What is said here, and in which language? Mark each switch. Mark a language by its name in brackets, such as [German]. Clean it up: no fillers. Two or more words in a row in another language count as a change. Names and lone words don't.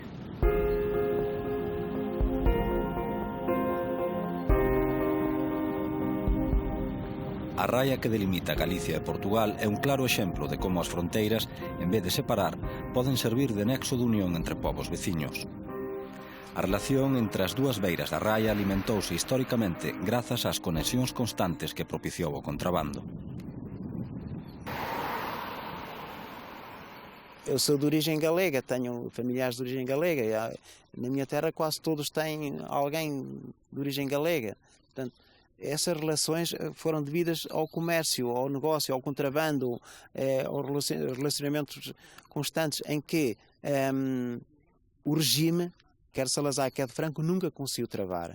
[Galician] A raia que delimita Galicia e Portugal é un claro exemplo de como as fronteiras, en vez de separar, poden servir de nexo de unión entre povos veciños. A relación entre as dúas beiras da raia alimentouse históricamente grazas ás conexións constantes que propiciou o contrabando. [Portuguese] Eu sou de origem galega, tenho familiares de origem galega. Na minha terra quase todos têm alguém de origem galega. Portanto, essas relações foram devidas ao comércio, ao negócio, ao contrabando, aos relacionamentos constantes em que o regime, quer Salazar, quer de Franco, nunca conseguiu travar.